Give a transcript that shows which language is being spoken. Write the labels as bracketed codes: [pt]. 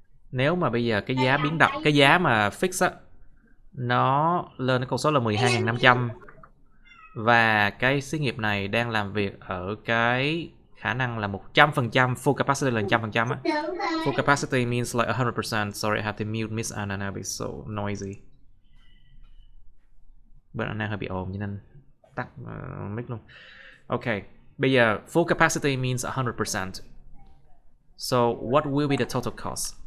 [vi] Nếu mà bây giờ cái giá biến động, cái giá mà fix á, nó lên đến con số là 12.500 và cái xí nghiệp này đang làm việc ở cái khả năng là 100%, full capacity là 100% á. [en] Full capacity means like 100%. Sorry, I have to mute Miss Anna now, it's so noisy. [vi] Bên Anna hơi bị ồn cho nên tắt mic luôn. [en] Okay, [vi] bây giờ [en] full capacity means 100%. So what will be the total cost?